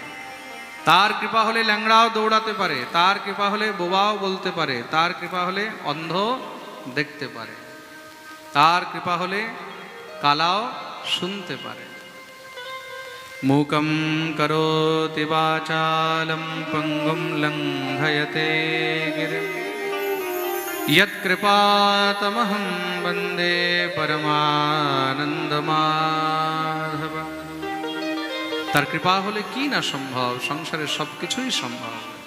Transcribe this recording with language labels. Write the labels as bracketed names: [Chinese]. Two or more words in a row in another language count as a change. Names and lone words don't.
[Bangla] তার কৃপা হলে ল্যাংড়াও দৌড়াতে পারে, তার কৃপা হলে বোবাও বলতে পারে, তার কৃপা হলে অন্ধ দেখতে পারে, তার কৃপা হলে কালাও শুনতে পারে। [Sanskrit] মূকম করোতি বাচালম পঙ্গুম লঙ্ঘয়তে গিরিম यत्कृपातमहं वन्दे परमानन्दमाधव। [Bangla] তার কৃপা হলে কি না সম্ভব? সংসারের সবকিছুই সম্ভব।